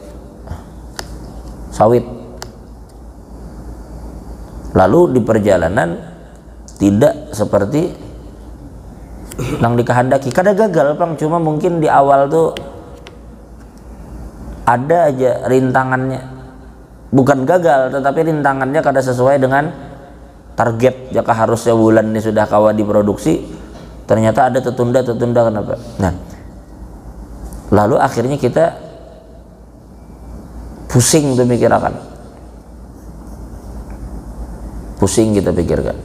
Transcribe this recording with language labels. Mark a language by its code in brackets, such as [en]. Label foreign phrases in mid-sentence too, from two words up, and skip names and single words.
[bjn] sawit, lalu di perjalanan tidak seperti nang dikehendaki, kada gagal Bang, cuma mungkin di awal tuh ada aja rintangannya, bukan gagal tetapi rintangannya kada sesuai dengan target. [id] Jika harusnya bulan ini sudah kawa diproduksi, ternyata ada tertunda kenapa? Nah, lalu akhirnya kita pusing tuh mikirkan, pusing kita pikirkan.